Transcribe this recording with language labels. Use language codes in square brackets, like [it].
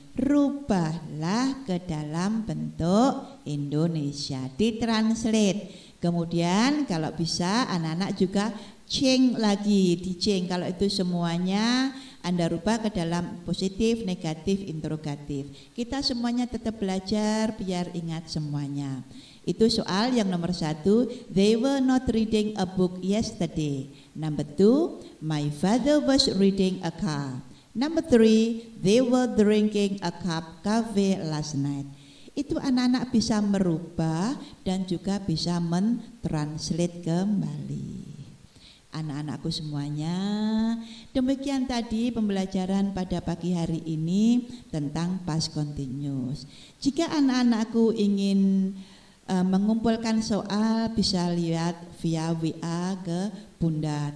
[id] Rubahlah ke dalam bentuk Indonesia, ditranslate. Kemudian kalau bisa anak-anak juga change lagi, di-change. Kalau itu semuanya Anda rubah ke dalam positif, negatif, interrogatif. Kita semuanya tetap belajar biar ingat semuanya. Itu soal yang nomor 1, [en] they were not reading a book yesterday. Number 2, my father was reading a car. Number 3, they were drinking a cup coffee last night. [id] Itu anak-anak bisa merubah dan juga bisa mentranslate kembali. Anak-anakku semuanya, demikian tadi pembelajaran pada pagi hari ini tentang past continuous. Jika anak-anakku ingin mengumpulkan soal, bisa lihat via WA ke Bunda.